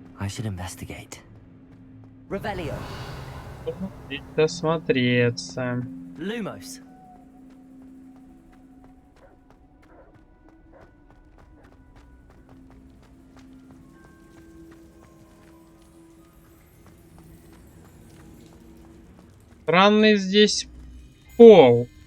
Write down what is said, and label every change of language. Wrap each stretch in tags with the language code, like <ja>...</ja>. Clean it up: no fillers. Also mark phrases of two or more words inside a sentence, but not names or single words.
<en>should investigate. Revelio.</en> <ru>Досмотреться. Lumos. Странный здесь пол.</ru>